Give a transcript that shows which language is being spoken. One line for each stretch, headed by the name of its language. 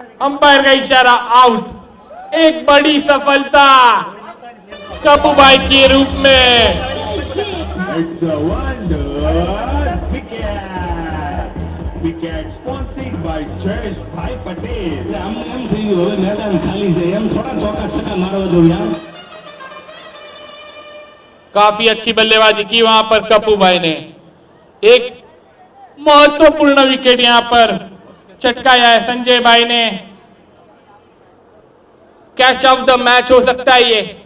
Hindi: Umpire का इशारा, out. एक बड़ी सफलता कपूबाई के रूप में।
English: It's a wonder wicket. Wicket sponsored by Jayesh Bhai Patel.
Gujarati: આમ એમ થઈ ગયું હવે મેદાન ખાલી છે એમ થોડા ચોકા છક્કા મારવા દો યાર।
Hindi: काफी अच्छी बल्लेबाजी की वहां पर कपूबाई ने। एक महत्वपूर्ण विकेट यहां पर चटकाया है संजय भाई ने। कैच ऑफ द मैच हो सकता है ये।